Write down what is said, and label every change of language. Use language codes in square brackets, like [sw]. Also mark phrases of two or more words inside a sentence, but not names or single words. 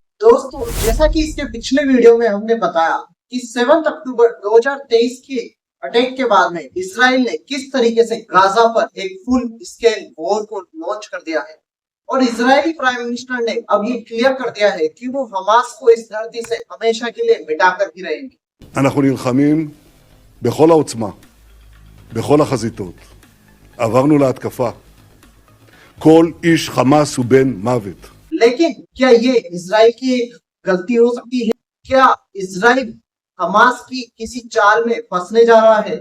[hi] दोस्तों, जैसा कि इसके पिछले वीडियो में हमने बताया कि 7 अक्टूबर 2023 के अटैक के बाद में इसराइल ने किस तरीके से गाजा पर एक [en] full scale war [hi] को लॉन्च कर दिया है और इजरायली [en] prime minister [hi] ने अब ये क्लियर कर दिया है कि वो हमास को इस धरती से हमेशा के लिए मिटाकर ही रहेंगे। [he] אנחנו נלחמים בכל העוצמה, בכל החזיתות. עברנו להתקפה. כל איש חמאס הוא בן מוות. [hi] लेकिन क्या ये इजराइल की एक गलती हो सकती है? क्या इजराइल हमास की किसी चाल में फंसने जा रहा है?